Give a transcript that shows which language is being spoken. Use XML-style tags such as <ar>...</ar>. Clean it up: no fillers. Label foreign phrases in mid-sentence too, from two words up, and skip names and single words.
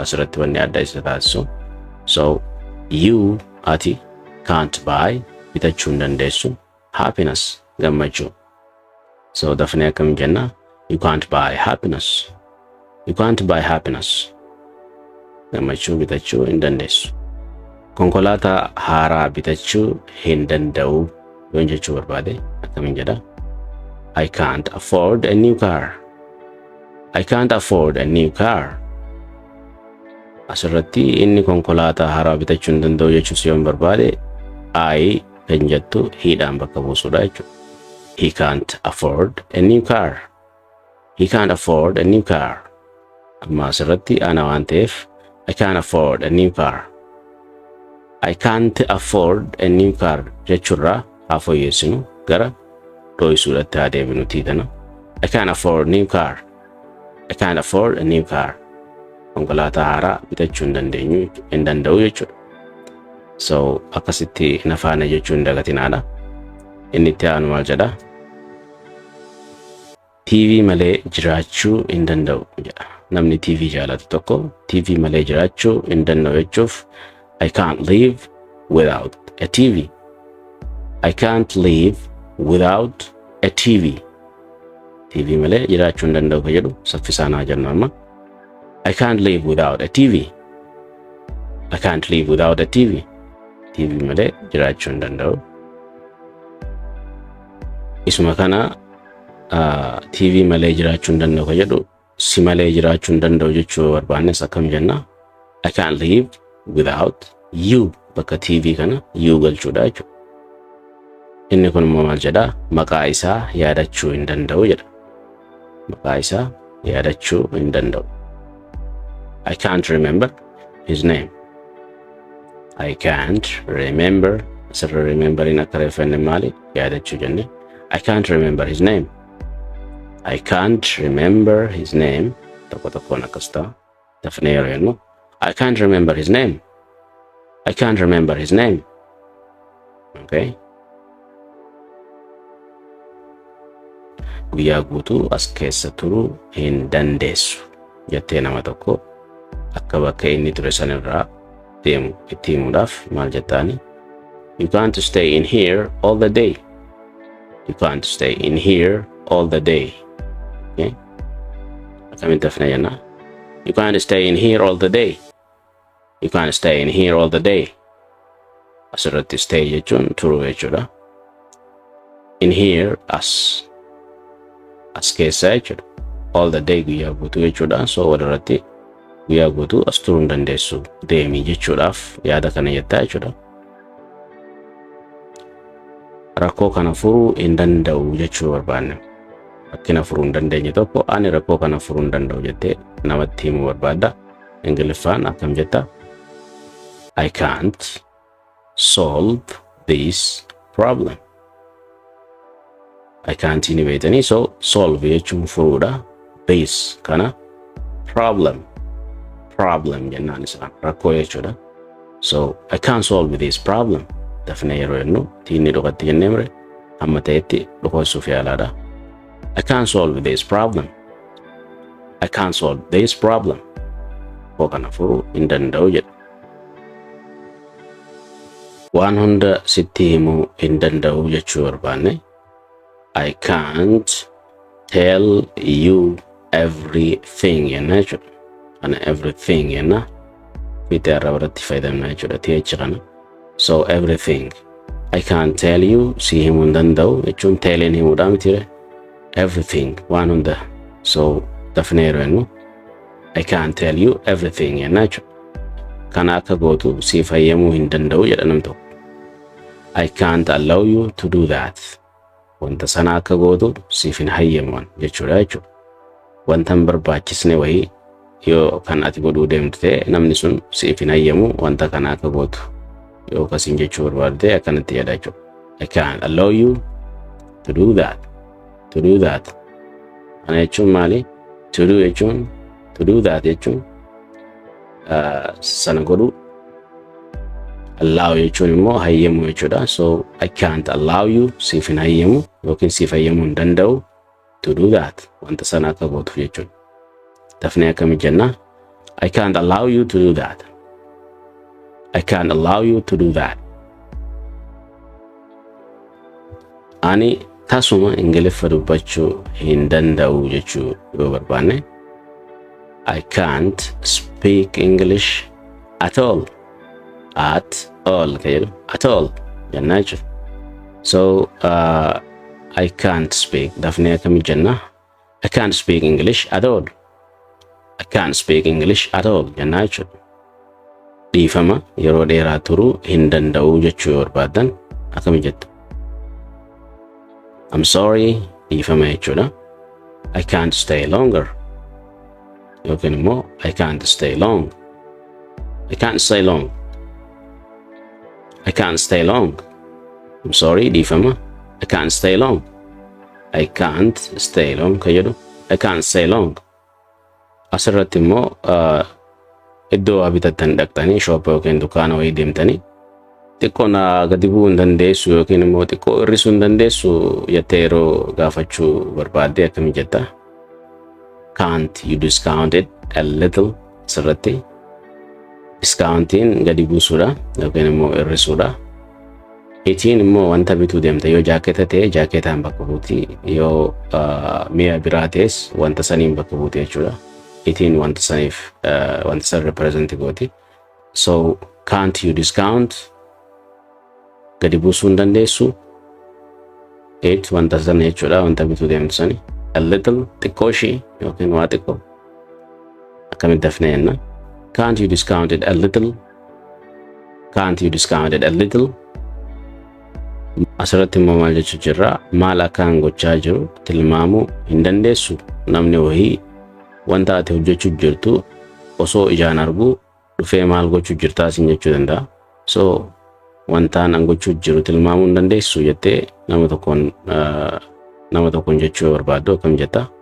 <om>Asirratti wanni adda isa taasisu.</om> <en>So you</en> <om>ati</om> <en>can't buy</en> <om>bitachuu hin dandeessu happiness gammachuu. So dafnee akkam jenna</om> <en>you can't buy happiness. You can't buy happiness.</en> <om>Gammachuu bitachuu hin dandeessu. Konkolaataa haaraa bitachuu hin danda'u yoo jechuu barbaade akkamiin jedha</om> <en>I can't afford a new car. I can't afford a new car.</en> <om>Asirratti inni konkolaataa haaraa bitachuu hin danda'u jechuus yoo barbaade I kan jettu hiidhaan bakka buusudha jechuudha.</om> <en>He can't afford a new car. He can't afford a new car.</en> <om>Amma asirratti ana waan ta'eef</om> <en>I can't afford a new car. I can't afford a new car</en> <om>jechuurraa haa fooyyessinu gara dho'isuudhatti haa deebinu tiitana.</om> <en>I can't afford a new car. I can't afford a new car.</en> <om>Konkolaataa haaraa bitachuu hin danda'u jechuudha. So akkasitti nafaana jechuu hin dagatinaadha. Inni itti aanu maal jedha? TV malee jiraachuu hin danda'u jedha. Namni TV jaalatu tokko TV malee jiraachuu hin danda'u jechuuf</om> <en>I can't live without a TV. I can't live without a TV.</en> <om>TV malee jiraachuu hin danda'u ka jedhu saffisaan haa jennu amma.</om> <en>I can't live without a TV. I can't live without a TV.</en> <om>TV malee jiraachuu hin danda'u. Isuma kana TV malee jiraachuu hin danda'u ka jedhu si malee jiraachuu hin danda'u jechuu barbaannes akkam jenna</om> <en>I can't live without you</en> <om>bakka TV kana you galchuudha jechuudha. Inni kun immoo maal jedha maqaa isaa yaadachuu hin danda'u jedha. Maqaa isaa yaadachuu hin danda'u.</om> <en>I can't remember his name. I can't remember.</en> <om>Asirra remembering akka reeffanne maali yaadachuu jenne.</om> <en>I can't remember his name. I can't remember his name.</en> <om>Tokko tokkoon akkas ta'a. Dafnee yeroo jennu</om> <en>I can't remember his name. I can't remember his name. Okay.</en> <om>Guyyaa guutuu as keessa turuu hin dandeessu jettee nama tokko akka bakka inni ture sanirraa deemu itti himuudhaaf maal jettaani?</om> <en>You can't stay in here all the day. You can't stay in here all the day. Okay.</en> <om>Akkamitti dafnee jenna?</om> <en>You can't stay in here all the day. You can't stay in here all the day.</en> <om>Asirratti stay jechuun turuu jechuudha.</om> <en>In here</en> <om>as keessa jechuudha.</om> <en>All the day</en> <om>guyyaa guutuu jechuudha. So walirratti guyyaa guutuu as turuu hin dandeessu deemii jechuudhaaf yaada kana jettaa jechuudha. Rakkoo kana furuu hin danda'u jechuu barbaanne. Rakkina furuu hin dandeenye tokko ani rakkoo kana furuu hin danda'u jettee namatti himuu barbaadda. Ingiliffaan akkam jetta?</om> <en>I can't solve this problem. I can't</en> <om>inni beetanii so solve jechuun furuudha. This kana problem jennaan isaan rakkoo jechuudha.</om> <en>So I can't solve this problem.</en> <om>Dafnee yeroo jennu tiinni dhokatti jennee mire amma ta'etti dhokoosuuf yaalaadha.</om> <en>I can't solve this problem. I can't solve this problem.</en> <om>Koo kana furuu hin danda'u jedha. Waan hunda sitti himuu hin danda'u jechuu barbaanne</om> <en>I can't tell you everything</en> <om>jenna jechuudha. Kana everything jenna fiixee arraba irratti fayyadamna jechuudha TH kana.</om> <en>So everything. I can't tell you</en> <om>si himuu hin danda'u jechuun teeleen himuudha mitire. Everything waan hunda. So dafnee yeroo jennu</om> <en>I can't tell you everything</en> <om>jenna jechuudha. Kana akka gootu si fayyamuu hin danda'u jedha namni tokko.</om> <en>I can't allow you to do that.</en> <om>Wanta sana akka gootu siif hin hayyamu jechuudha jechuudha. Wanta hin barbaachisne wayii yoo kan ati godhuu deemtu ta'e namni sun siif hin hayyamu wanta kana akka gootu yoo kasiin jechuu barbaadde akkanatti jedha jechuudha.</om> <en>I can't allow you to do that. To do that.</en> <om>Ana jechuun maali?</om> <en>To do</en> <om>jechuun</om> <en>to do that</en> <om>jechuun sana godhuu. Allow jechuun immoo hayyamu jechuudha.</om> <en>So I can't allow you</en> <om>siif hin hayyamu yookiin siif hayyamuu hin danda'u</om> <en>to do that.</en> <om>Wanta sana akka gootu jechuudha. Dafnee akkami jenna?</om> <en>I can't allow you to do that. I can't allow you to do that.</en> <om>Ani tasuma Ingiliffa dubbachuu hin danda'u jechuu yoo barbaanne</om> <en>I can't speak English at all. At all</en> <om>kajedhu</om> <en>at all</en> <om>jennaa jechuudha.</om> <en>So I can't speak.</en> <om>Dafnee akkami jenna?</om> <en>I can't speak English at all. I can't speak English at all</en> <om>jennaa jechuudha. Dhiifama yeroo dheeraa turuu hin danda'u jechuu yoo barbaadan akkami jettu?</om> <en>I'm sorry,</en> <om>dhiifama jechuudha.</om> <en>I can't stay longer. Yookiin immoo I can't stay long. I can't stay long. I can't stay long. I'm sorry, dhiifama. I can't stay long. I can't stay long kajedhu. I can't stay long.</en> <om>Asirratti immoo iddoo abitattan dhaqxanii shoppa yookiin dukaana wayii deemtanii xiqqoo na gadi bu'uu hin dandeessu yookiin immoo xiqqoo hir'isuu hin dandeessu jettee yeroo gaafachuu barbaadde akkami jetta?</om> <en>Can't you discount it a little?</en> <om>Asirratti discountiin gadi buusuudha yookiin immoo hir'isuudha. Itiin immoo wanta bituu deemte yoo jaaketa ta'e jaaketaan bakka buuti, yoo mi'a biraa ta'es wanta saniin bakka buuti jechuudha. Itiin wanta saniif wanta san represent gooti.</om> <en>So can't you discount?</en> <om>Gadi buusuu hin dandeessu. It wanta sana jechuudha wanta bituu deemtu sani.</om> <en>A little</en> <om>xiqqoo ishii yookiin waa xiqqoo akkamitti dafnee jenna?</om> <en>Can't you discount it a little? Can't you discount it a little?</en> <om>Asirratti immoo maal jechuu jirra? Maal akkaan gochaa jiru tilmaamuu hin dandeessu. Namni wayii wanta ati hojjechuu jirtu osoo ijaan arguu dhufee maal gochuu jirtaa siin jechuu danda'a. So wantaan an gochuu jiru tilmaamuu hin dandeessu jettee nama tokkoon jechuu barbaaddu akkam jetta?</om>